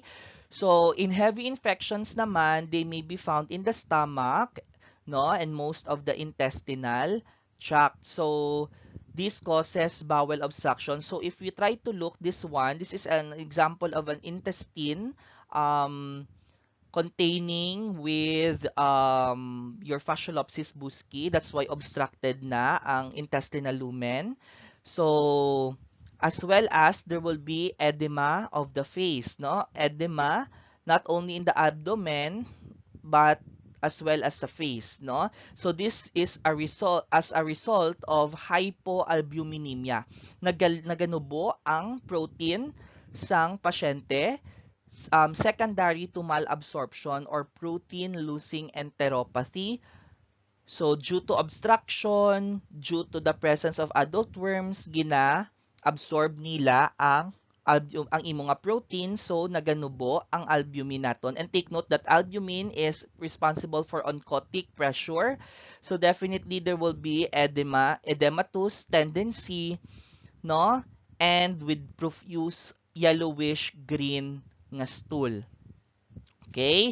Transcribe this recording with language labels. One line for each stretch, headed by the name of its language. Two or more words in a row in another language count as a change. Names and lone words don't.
English: So, in heavy infections naman, they may be found in the stomach, no, and most of the intestinal tract. So, this causes bowel obstruction. So, if we try to look this one, this is an example of an intestine um, containing with your Fasciolopsis busci. That's why obstructed
Hiligaynon: na ang
English: intestinal lumen. So, as well as there will be edema of the face, no? Edema not only in the abdomen but as well as the face, no? So this is a result of hypoalbuminemia.
Hiligaynon: Naganubo ang protein sang pasyente,
English: secondary to malabsorption or protein losing enteropathy. So due to obstruction, due to the presence of adult worms,
Hiligaynon: absorb nila ang imo nga protein, so naganubo ang albumin naton.
English: And take note that albumin is responsible for oncotic pressure. So definitely there will be edematous tendency, no? And with profuse yellowish green nga stool. Okay?